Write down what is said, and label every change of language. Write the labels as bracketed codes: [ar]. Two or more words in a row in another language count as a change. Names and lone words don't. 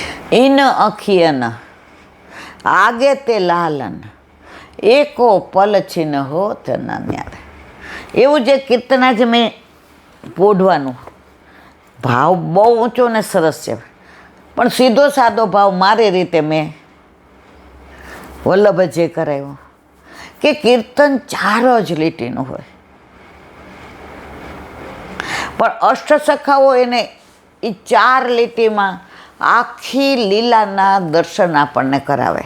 [bra] इन अखियन आगे ते लालन एको पल छिन होत न न्यारे। [gu] એવું જે કીર્તન આજે મેં પોઢવાનું ભાવ બહુ ઊંચો ને સરસ છે, પણ સીધો સાદો ભાવ મારી રીતે મેં વલ્લભે કરાવ્યો કે કીર્તન 4 જ લીટીનું હોય, પણ અષ્ટસખાઓ એને એ 4 લીટીમાં આખી લીલાના દર્શન આપણને કરાવે.